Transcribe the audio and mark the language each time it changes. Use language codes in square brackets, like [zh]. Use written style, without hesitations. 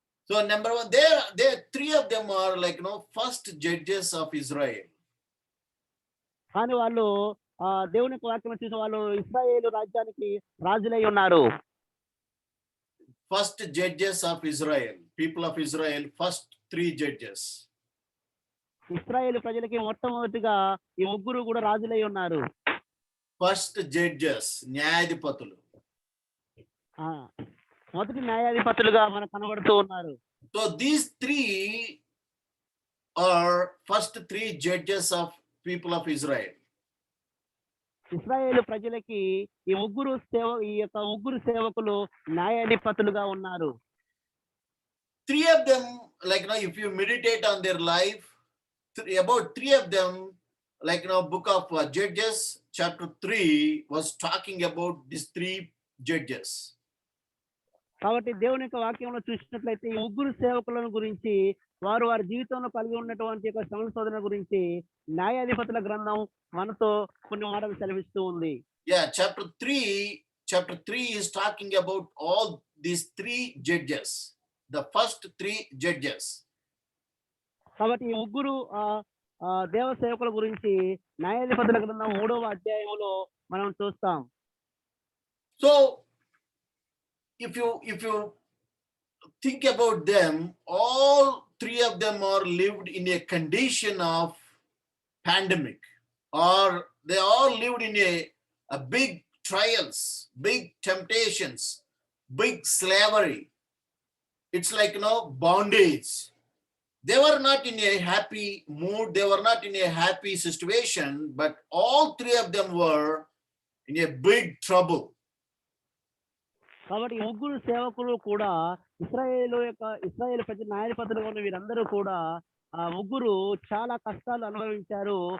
[en] So number 1, there 3 of them are like first judges of Israel. [te] కానీ వాళ్ళు దేవుని వాక్యం చూసి వాళ్ళు ఇశ్రాయేలు రాజ్యానికి రాజులై ఉన్నారు. [en] First judges of Israel, people of Israel, first 3 judges. [te] ఇశ్రాయేలు ప్రజలకి మొట్టమొదటిగా ఈ 3 కూడా రాజులై ఉన్నారు. [en] First judges, న్యాయాధిపతులు. [te] మొదటి న్యాయాధిపతులుగా మనకు కనబడుతూ ఉన్నారు. [en] So these 3 are first 3 judges of people of Israel. [te] ఇశ్రాయేలు ప్రజలకి ఈ 3 సేవకులు న్యాయాధిపతులుగా ఉన్నారు. [en] 3 of them, like if you meditate on their life, about 3 of them, like book of Judges chapter 3 was talking about these 3 judges. [te] కాబట్టి దేవుని యొక్క వాక్యంలో చూసినట్లయితే ఈ 3 సేవకులను గురించి వారి జీవితంలో కలిగి ఉన్నటువంటి యొక్క శ్రమల శోధన గురించి న్యాయాధిపతుల గ్రంథం మనతో కొన్ని మాటలు సెలవిస్తూ ఉంది. [en] Yeah, chapter 3 is talking about all these 3 judges, the first 3 judges. [te] కాబట్టి ఈ 3 దేవ సేవకుల గురించి న్యాయాధిపతుల గ్రంథం 3వ అధ్యాయంలో మనం చూస్తాం. [en] So if you think about them, all 3 of them are lived in a condition of pandemic, or they all lived in a big trials, big temptations, big slavery. It's like bondage. They were not in a happy mood, they were not in a happy situation, but all 3 of them were in a big trouble. [te] కాబట్టి 3 సేవకులు కూడా ఇశ్రాయేలు ప్రజల న్యాయాధిపతులు ఉన్న వీరందరూ కూడా 3 చాలా కష్టాలు అనుభవించారు.